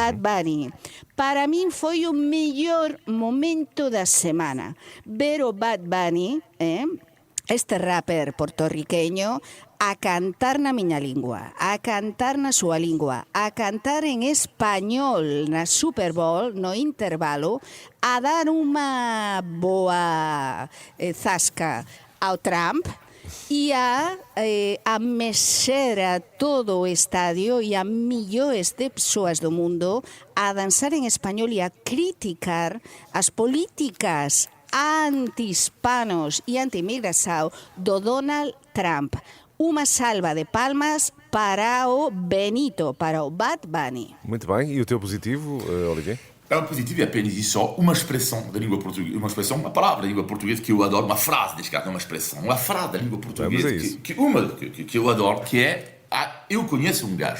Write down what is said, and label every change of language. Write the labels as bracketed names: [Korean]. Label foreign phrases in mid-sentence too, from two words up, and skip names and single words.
[Galician] Para min foi o mellor momento da semana ver o Bad Bunny, este rapper portorriqueño, a cantar na miña lingua, a cantar na súa lingua, a cantar en español na Super Bowl, no intervalo, a dar unha boa zasca ao Trump e a mexer a todo o estadio e a millóns de persoas do mundo a danzar en español e a criticar as políticas anti-hispanos e anti-imigração do Donald Trump. [Portuguese] Uma salva de palmas para o Benito, para o Bad Bunny. Muito bem. E o teu positivo, Olivier? O positivo é apenas e só uma expressão da língua portuguesa, uma palavra da língua portuguesa que eu adoro, uma frase, neste caso, não uma expressão, uma frase da língua portuguesa que eu adoro, que é eu conheço um gajo.